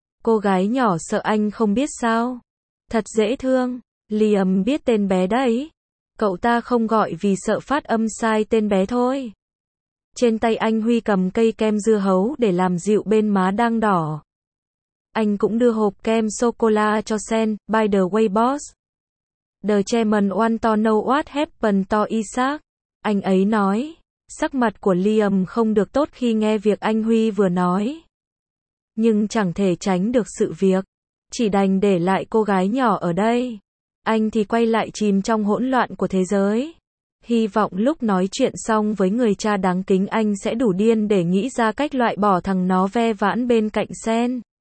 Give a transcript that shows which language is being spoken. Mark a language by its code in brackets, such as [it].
[vi] Cô gái nhỏ sợ anh không biết sao. Thật dễ thương, Liam biết tên bé đấy. Cậu ta không gọi vì sợ phát âm sai tên bé thôi. Trên tay anh Huy cầm cây kem dưa hấu để làm dịu bên má đang đỏ. Anh cũng đưa hộp kem sô-cô-la cho Sen, [en] by the way boss. The chairman want to know what happened to Isaac. [vi] Anh ấy nói, sắc mặt của Liam không được tốt khi nghe việc anh Huy vừa nói. Nhưng chẳng thể tránh được sự việc. Chỉ đành để lại cô gái nhỏ ở đây. Anh thì quay lại chìm trong hỗn loạn của thế giới. Hy vọng lúc nói chuyện xong với người cha đáng kính anh sẽ đủ điên để nghĩ ra cách loại bỏ thằng nó ve vãn bên cạnh Sen.